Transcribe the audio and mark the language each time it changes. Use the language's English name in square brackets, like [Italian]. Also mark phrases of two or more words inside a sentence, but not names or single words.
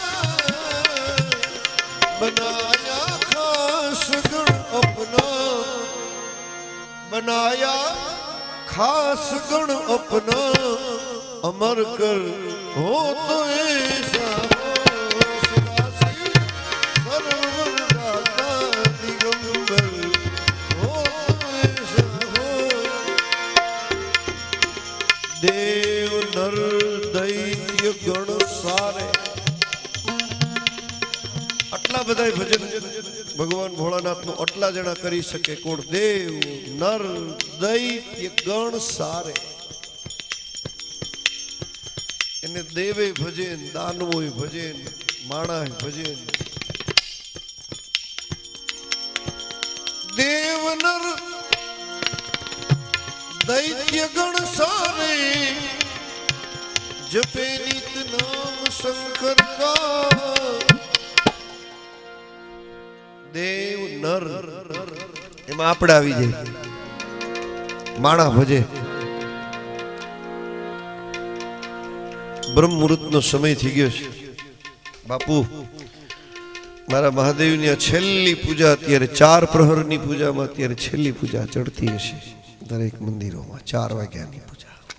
[Hindi] बनाया खास गण अपना बनाया खास गण अपना अमर कर हो तो ऐसा देव नर दैत्य गण सारे. [Gujarati] આટલા બધા ભજન ભગવાન ભોળાનાથ નું આટલા જણા કરી શકે કોણ? [Hindi] देव नर दैत्य गण सारे. [Gujarati] એને દેવે ભજન, દાનવોય ભજન, માણાય ભજન. [Hindi] देव नर दैत्य गण सारे जपे नित नाम शंकर का. देव नर [Gujarati] એમાં આપણે આવી જાય. માણા ભજે બ્રહ્મ મુહૂર્તનો સમય થઈ ગયો છે. બાપુ મારા મહાદેવની આ છેલ્લી પૂજા અત્યારે 4 પ્રહરની પૂજામાં અત્યારે છેલ્લી પૂજા ચડતી હશે દરેક મંદિરોમાં 4 વાગ્યાની પૂજા.